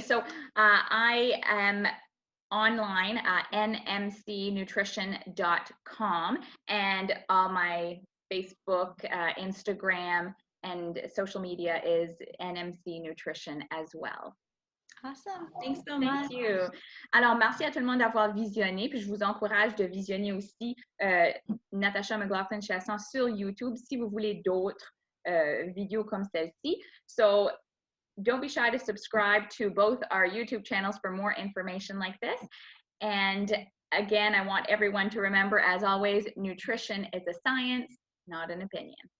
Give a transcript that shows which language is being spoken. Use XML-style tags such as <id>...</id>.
<en>So I am online at nmcnutrition.com, and all my Facebook, Instagram, and social media is NMC Nutrition as well. Awesome. Thanks so much. Thank you.</en> <fr>Alors, merci à tout le monde d'avoir visionné, puis je vous encourage de visionner aussi Natasha McLaughlin-Chasson sur YouTube si vous voulez d'autres vidéos comme celle-ci.</fr> <en>So, don't be shy to subscribe to both our YouTube channels for more information like this. And again, I want everyone to remember, as always, nutrition is a science, not an opinion.</en>